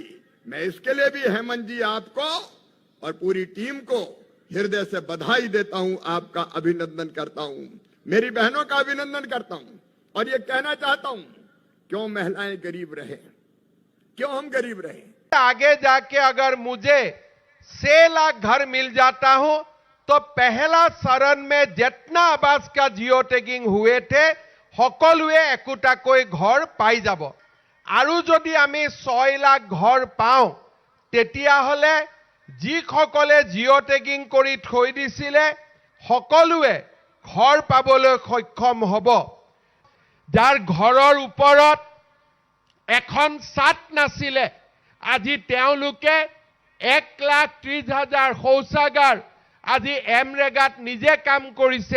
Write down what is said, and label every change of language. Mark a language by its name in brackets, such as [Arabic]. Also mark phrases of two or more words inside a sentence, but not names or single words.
[Hindi] मैं इसके लिए भी हेमंत जी आपको और पूरी टीम को हृदय से बधाई देता हूं, आपका अभिनंदन करता हूं, मेरी बहनों का अभिनंदन करता हूं। और ये कहना चाहता हूं, क्यों महिलाएं गरीब रहे, क्यों हम गरीब रहे। आगे जाके अगर मुझे 6 लाख घर मिल जाता हो तो पहला चरण में जितना आवास का [English] geo tagging [Hindi] हुए थे [Assamese] সকলোৱে একোটাকৈ ঘৰ পাই যাব। আৰু যদি আমি 6 লাখ ঘৰ পাওঁ তেতিয়াহলে যিসকলে [English] geo tagging [Assamese] কৰি থৈ দিছিলে সকলোৱে ঘৰ পাবলৈ সক্ষম হ'ব। যাৰ ঘৰৰ ওপৰত এখন ছাদ নাছিলে আজি তেওঁলোকে 1,30,000 শৌচাগাৰ আজি এমৰেগাত নিজে কাম কৰিছে।